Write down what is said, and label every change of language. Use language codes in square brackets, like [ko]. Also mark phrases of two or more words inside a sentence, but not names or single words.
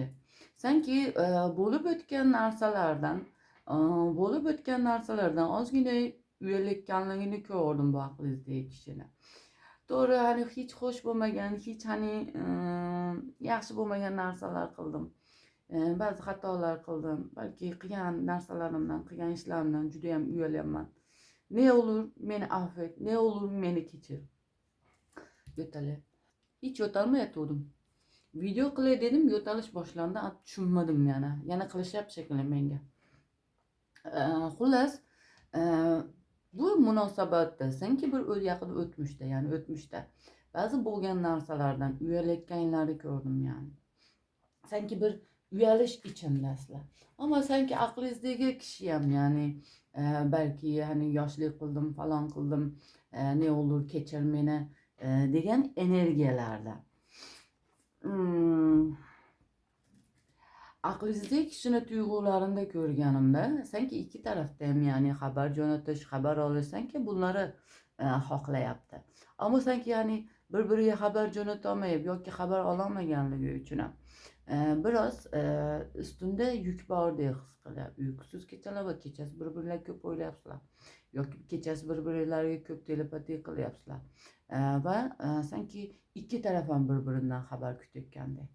[uz] Sanki bo'lib o'tgan narsalardan ozgina uyalayotganligini ko'rdim bu aqlingizdagi kishini. To'g'ri, hani hech xush bo'lmagan, hech hani yaxshi bo'lmagan narsalar qildim. Ba'zi xatolar qildim. Balki qilgan narsalarimdan, qilgan ishlarimdan juda ham uyalyapman. [tr] Ne olur meni affet, ne olur [uz] meni kechir. Yo'talib. Hech yo'talmayotgandim. Video qilay dedim, yo'talish boshlandi, tushunmadim yana. Yana qilishyapti shekilli menga. Xullas, bu munosabatda sanki bir yaqin o'tmishda, ya'ni o'tmishda ba'zi bo'lgan narsalardan uyalayotganlarni ko'rdim yani. Sanki bir uyalish ichindasizlar. Ammo sanki aqlingizdagi kishi ham yani balki hani yoshlik qildim, falon qildim, [tr] ne olur [uz] kechir meni degan energiyalarda. Aqlingizdagi kishini tuyg'ularimda ko'rganimda sanki ikki tarafda ham yani xabar jo'natish, xabar olish sanki bunlari xohlayapti. Ammo sanki yani bir-biriga xabar jo'nata olmayib yoki xabar ololmaganligi uchun ham biroz ustunda yuk bordek his qilyapti. Uyqusiz kechalar va kechasi bir-birlarga ko'p o'ylayapsizlar. Yoki kechasi bir-birlariga ko'p telepatiya qilyapsizlar. Va sanki ikki taraf ham bir-biridan xabar kutayotgandek.